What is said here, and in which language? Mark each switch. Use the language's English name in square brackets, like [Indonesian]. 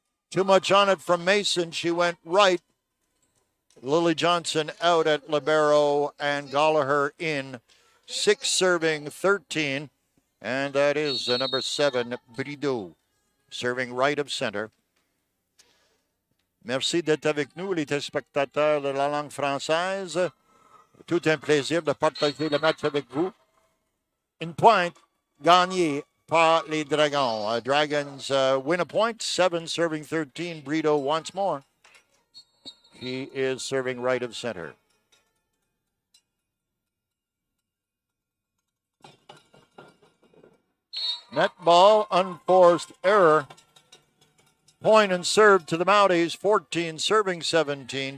[English] Too much on it from Mason. She went right. Lily Johnson out at libero and Gallagher in. 6 serving 13. And that is number 7, Brito, serving right of center. [French] Merci d'être avec nous, les téléspectateurs de la langue française. Tout un plaisir de partager le match avec vous. Une pointe gagnée par les Dragons. [English] Dragons win a point, 7 serving 13. Brito once more. He is serving right of center. Net ball, unforced error. Point and serve to the Mounties, 14 serving 17.